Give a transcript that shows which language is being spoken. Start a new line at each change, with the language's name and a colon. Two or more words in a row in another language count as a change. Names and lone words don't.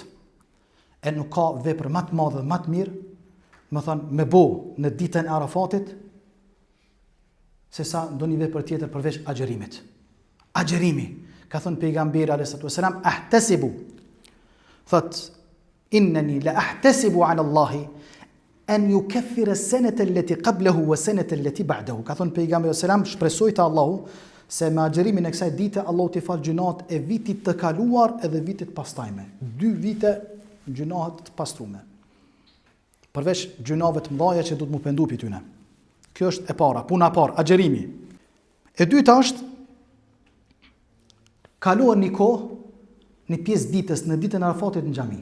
Albanian: E nuk ka vepër më të madhe, më të mirë, më thënë me bo në ditën e Arafatit, se sa ndonjë vepër tjetër përveç agjërimit. Agjërimi, ka thënë pejgamberi
Arabic: عليه وسلم,
Albanian: ahtasibu. Thot,
Arabic: إنني لأحتسب على الله أن يكفر السنة التي قبله والسنة التي بعده.
Albanian: Ka thënë pejgamberi
Arabic: عليه وسلم,
Albanian: shpresoj te Allahu se me agjërimin e kësaj dite Allahu t'i fal gjunat e vitit të kaluar edhe vitit pastajme. 2 vite gjunahet të pastrume. Përveç gjunave të mëdha që duhet mu pendu pi tyne. Kjo është e para, puna e parë, agjërimi. E dyta është kaluar një kohë, një pjesë ditës në ditën e Arafatit në xhami.